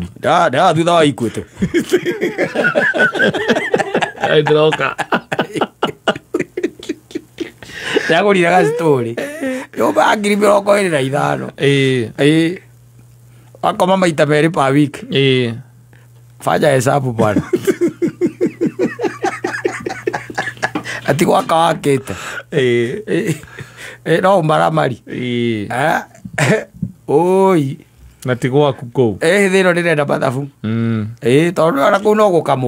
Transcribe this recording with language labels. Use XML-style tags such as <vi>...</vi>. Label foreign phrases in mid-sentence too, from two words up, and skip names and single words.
<ki>thutha wa ikuĩte ndĩroka ndagũrire gacitorĩ nyũmba ya 25,000 wakoma maita merĩ</ki> <en>per week</en> <sw>fanya hesabu bwana</sw> <ki>ati gwaka wakĩte no maramari oi na ti gwaku kũu thĩ ĩno ndĩrenda mathabu tondũ ona kũu no gũkamwo</ki>